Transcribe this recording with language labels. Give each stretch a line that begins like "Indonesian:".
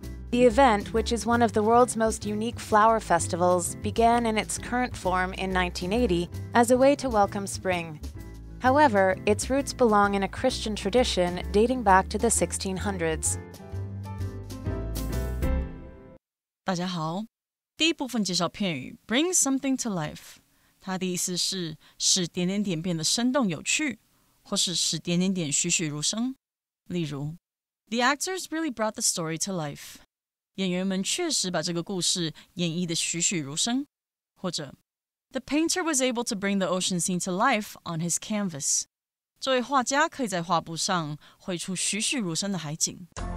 English: The event, which is one of the world's most unique flower festivals, began in its current form in 1980 as a way to welcome spring. However, its roots belong in a Christian tradition dating back to the 1600s.
Chinese: 大家好，第一部分介绍片语
English: bring something to life，
Chinese: 它的意思是使点点点变得生动有趣，或是使点点点栩栩如生。例如
English: The actors really brought the story to life.
Chinese: 演员们确实把这个故事演绎得栩栩如生。或者
English: The painter was able to bring the ocean scene to life on his canvas.
Chinese: 这位画家可以在画布上绘出栩栩如生的海景。